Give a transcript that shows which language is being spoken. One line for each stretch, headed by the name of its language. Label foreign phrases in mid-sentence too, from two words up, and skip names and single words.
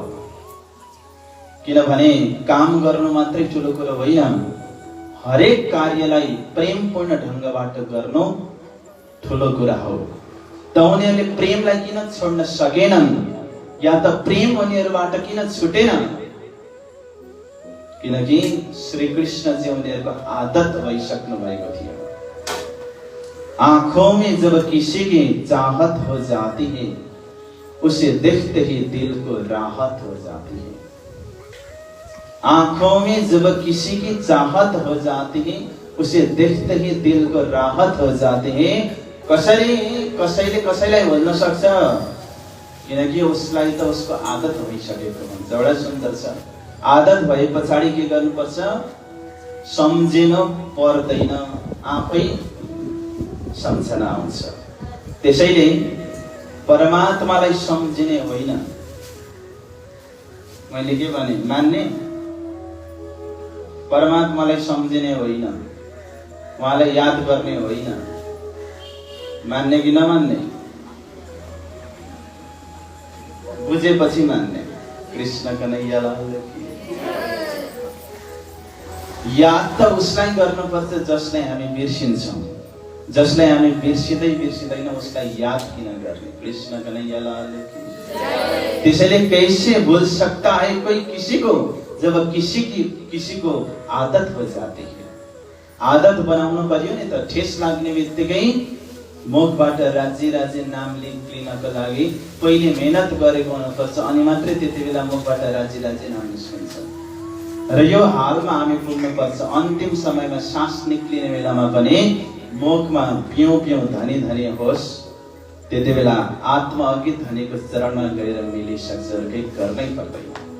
Nepali: किनभने काम गर्नु मात्रै ठुलो कुरा होइन, हरेक कार्यलाई प्रेमपूर्ण ढंगबाट गर्नु ठुलो कुरा हो। त उनीहरूले प्रेमलाई किन छोड्न सकेनन्, या त प्रेम उनीहरूबाट किन छुटेन? किनकि श्री कृष्ण जी उनीहरूको आदत भइसक्नु भएको थियो।
Hindi: आंखों में जब किसी की चाहत हो जाती है, उसे देखते ही दिल को राहत हो जाती है। आंखों में जब किसी की चाहत हो जाती है, उसे देखते ही दिल को राहत हो जाती है।
Nepali: कसैले कसैलाई भन्न सक्छ, किनकि उसलाई त उसको आदत भइसकेको हुन्छ। एउटा सुन्दर छ, आदत भए पछाडि के गर्नुपर्छ, सम्झिन पर्दैन, आफै सम्झना आउँछ। त्यसैले परमात्मालाई सम्झिने होइन, मैले के भने मान्ने, परमात्मालाई सम्झिने होइन, उहाँलाई याद गर्ने होइन, मान्ने कि नमान्ने, बुझेपछि मान्ने।
Hindi: कृष्ण कन्हैया लाल की।
Nepali: याद त उसलाई गर्नुपर्छ जसलाई हामी बिर्सिन्छौँ, जसलाई हामी बिर्सिँदैन उसलाई याद किन गर्ने।
Hindi: कृष्ण कन्हैया लाल की। त्यसैले कैसे भूल सकता है कोई किसी को, जब किसी को आदत हो जाती है।
Nepali: आदत बनाउनु पर्यो नि त। ठेस लाग्ने बित्तिकै मुखबाट राज्य नाम लिनको लागि पहिले मेहनत गरेको हुनुपर्छ, अनि मात्रै त्यति बेला मुखबाट राज्य नाम निस्किन्छ। र यो हालमा हामी पुग्नुपर्छ, अन्तिम समयमा सास निक्लिने बेलामा पनि मुखमा पिउँ धनी होस्, त्यति बेला आत्मा अघि धनीको चरणमा गएर मिलिसक्छ, केही गर्नै पर्दैन।